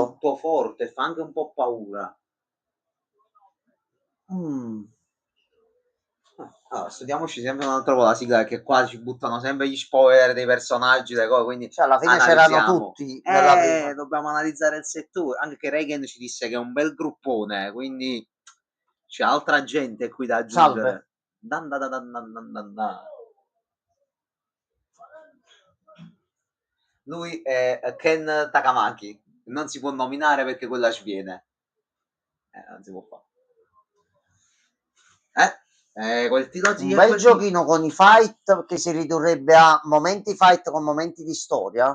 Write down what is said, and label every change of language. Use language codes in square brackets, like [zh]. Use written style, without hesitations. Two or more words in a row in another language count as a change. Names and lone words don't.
[it] Molto forte, fa anche un po' paura. Allora, studiamoci sempre un altro po' la sigla, perché qua ci buttano sempre gli spoiler dei personaggi, le cose, quindi Cioè, alla fine c'erano tutti nella prima. dobbiamo analizzare il settore. Anche che Reagan ci disse che è un bel gruppone, quindi c'è altra gente qui da aggiungere. Salve. Dan da da dan dan dan dan dan. Lui è Ken Takamaki, non si può nominare perché quella ci viene. Non si può fare. Quel Un bel giochino con i fight che si ridurrebbe a momenti fight con momenti di storia.